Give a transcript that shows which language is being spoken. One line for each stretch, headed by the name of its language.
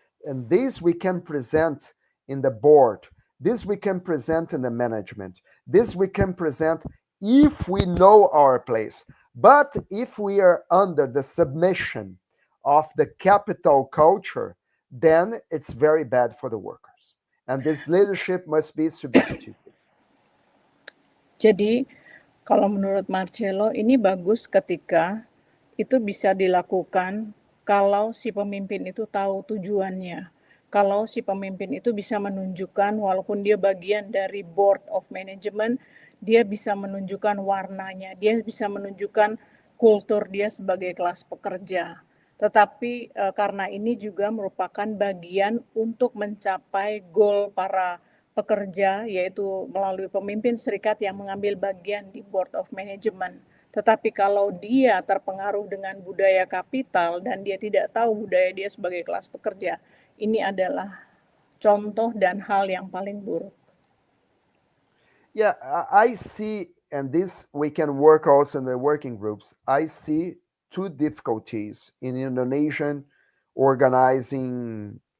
English: And these we can present in the board. This we can present in the management. This we can present if we know our place. But if we are under the submission of the capital culture, then it's very bad for the workers. And this leadership must be substituted.
Indonesian: Jadi, kalau menurut Marcello, ini bagus ketika itu bisa dilakukan kalau si pemimpin itu tahu tujuannya. Kalau si pemimpin itu bisa menunjukkan, walaupun dia bagian dari board of management, dia bisa menunjukkan warnanya, dia bisa menunjukkan kultur dia sebagai kelas pekerja. Tetapi karena ini juga merupakan bagian untuk mencapai goal para pekerja, yaitu melalui pemimpin serikat yang mengambil bagian di Board of Management. Tetapi kalau dia terpengaruh dengan budaya kapital dan dia tidak tahu budaya dia sebagai kelas pekerja, ini adalah contoh dan hal yang paling buruk.
English: Yeah, I see, and this we can work also in the working groups. I see two difficulties in Indonesian organizing.